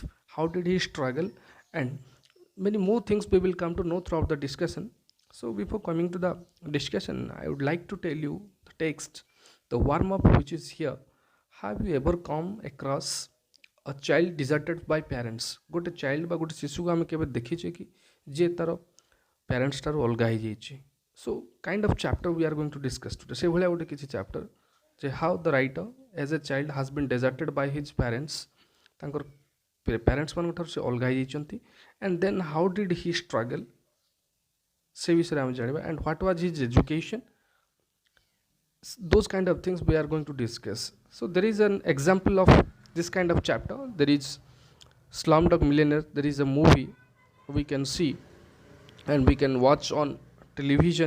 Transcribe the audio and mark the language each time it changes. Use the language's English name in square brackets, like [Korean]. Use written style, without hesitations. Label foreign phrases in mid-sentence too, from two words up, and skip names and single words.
[English] How did he struggle? And many more things we will come to know throughout the discussion. So before coming to the discussion, I would like to tell you the text, the warm up which is here. Have you ever come across a child deserted by parents? [Odia] ଗୋଟେ child ବା ଗୋଟେ ଶିଶୁକୁ ଆମେ କେବେ ଦେଖିଛେ କି ଯିଏ ତାର ପ୍ୟାରେଣ୍ଟସ୍ ଠାରୁ ଅଲଗା ହେଇଯାଇଛି? [English] So kind of chapter we are going to discuss today. [Odia] ସେଇଭଳିଆ ଗୋଟେ କିଛି [English] chapter ଯେ how the writer as a child has been deserted by his parents, [Odia] ତାଙ୍କର ପ୍ୟାରେଣ୍ଟସ୍ ମାନଙ୍କ ଠାରୁ ସେ ଅଲଗା ହେଇଯାଇଛନ୍ତି, [English] and then how did he struggle [Odia] ସେ ବିଷୟରେ ଆମେ ଜାଣିବା, [English] and what was his education, those kind of things we are going to discuss. So there is an example of this kind of chapter. There is Slumdog Millionaire. There is a movie we can see and we can watch on television.